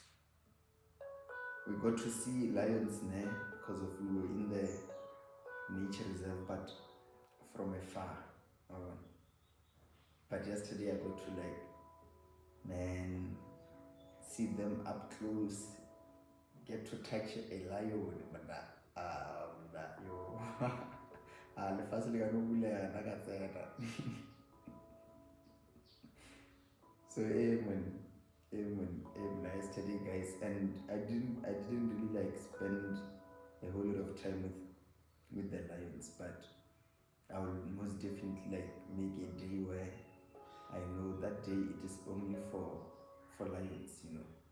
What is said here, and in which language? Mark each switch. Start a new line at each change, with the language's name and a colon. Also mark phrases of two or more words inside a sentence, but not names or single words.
English: We got to see lions because we were in the nature reserve, but from afar. But yesterday I got to like Man, see them up close, get to touch a lion, but that yo.
Southern Sotho: Le fatshe le ka no bulega nna ka tsena.
English: So yesterday guys, and I didn't really like spend a whole lot of time with the lions, but I will most definitely like make a day where I know that day it is only for lions, you know.